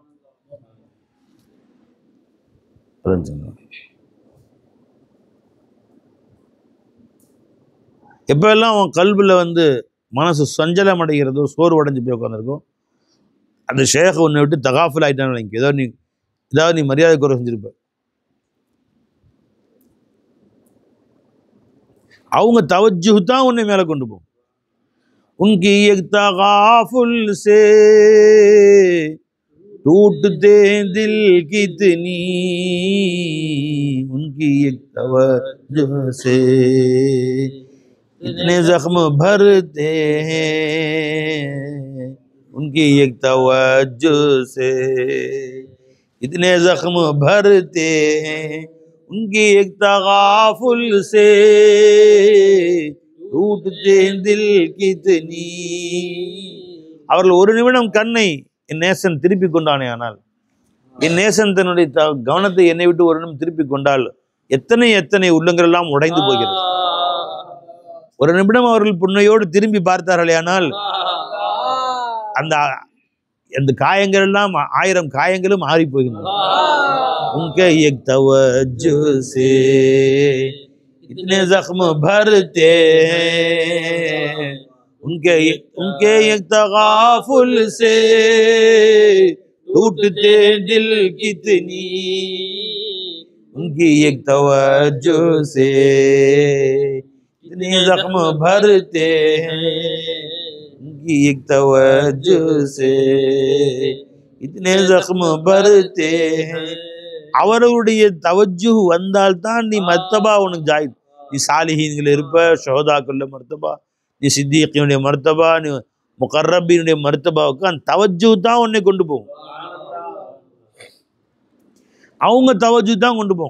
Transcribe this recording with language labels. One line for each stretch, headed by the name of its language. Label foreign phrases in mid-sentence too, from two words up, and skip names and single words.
Tamil: எப்போல்லாம் அவன் கல்பில் வந்து மனசு சஞ்சலம் அடைகிறதோ, சோர்வு அடைஞ்சு போய் உட்காந்துருக்கோ, அந்த ஷேக் ஒன்றை விட்டு தகாஃபுல் ஆகிட்டான்னு விளங்கி. ஏதாவது நீ மரியாதை குறை செஞ்சிருப்ப. அவங்க தவஜ்ஜுஹ் தான் உன்னை மேலே கொண்டு போகும்.
Urdu: ان کی ایک تغافل سے ٹوٹتے دل کتنی, ان کی ایک توجہ سے اتنے زخم بھرتے ہیں ان کی ایک توجہ سے، اتنے زخم بھرتے ہیں ان کی ایک تغافل سے، ٹوٹتے دل کتنی.
Tamil: அவர்கள் ஒரு நிமிடம் கண்ணை என் நேசன் திருப்பி கொண்டானே, ஆனால் என் நேசன் தன்னுடைய கவனத்தை என்னை விட்டு ஒரு நிமிடம் திருப்பி கொண்டால் எத்தனை எத்தனை உள்ளங்கள் எல்லாம் உடைந்து போகிறது. ஒரு நிமிடம் அவர்கள் புன்னையோடு திரும்பி பார்த்தார்களே, ஆனால் அந்த அந்த காயங்கள் எல்லாம் 1000 காயங்களும் ஆறி போகின்றன.
Urdu: ان کے ایک توجہ سے اتنے زخم بھرتے ہیں ان کے ایک تغافل سے, ٹوٹتے دل کتنی ان کی ایک توجہ سے، اتنے زخم بھرتے ہیں ان کی ایک توجہ سے، اتنے زخم بھرتے ہیں.
Tamil: அவர்களுடைய தவஜ்ஜு வந்தால்தான் நீ மர்த்தபா உனக்கு ஜாய். நீ சாலிஹீன்கள் இருப்ப, ஷஹதாக்குள்ள மர்த்தபா, நீ சித்தியக்கினுடைய மர்த்தபா, நீ முகர்ரபினுடைய மர்த்தபாவுக்கு அந்த தவஜ்ஜு தான் உன்னை கொண்டு போகும். அவங்க தவஜ்ஜு தான் கொண்டு போகும்.